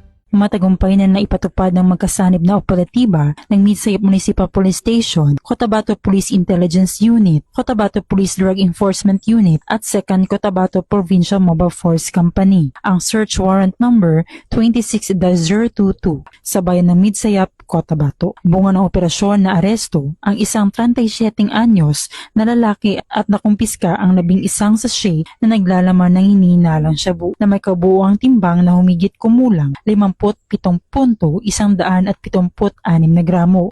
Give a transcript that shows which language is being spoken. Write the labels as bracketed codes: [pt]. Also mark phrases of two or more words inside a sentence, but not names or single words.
[tl] Matagumpay na naipatupad ng magkasanib na operatiba ng Midsayap Municipal Police Station, Cotabato Police Intelligence Unit, Cotabato Police Drug Enforcement Unit at 2nd Cotabato Provincial Mobile Force Company ang [en] search warrant [tl] number 26-022 sa bayan ng Midsayap, Cotabato. Bunga ng operasyon na aresto ang isang 37 anyos na lalaki at nakumpiska ang 11 sachet na naglalaman ng hinihinalang shabu na may kabuuang timbang na humigit kumulang 57.176 na gramo.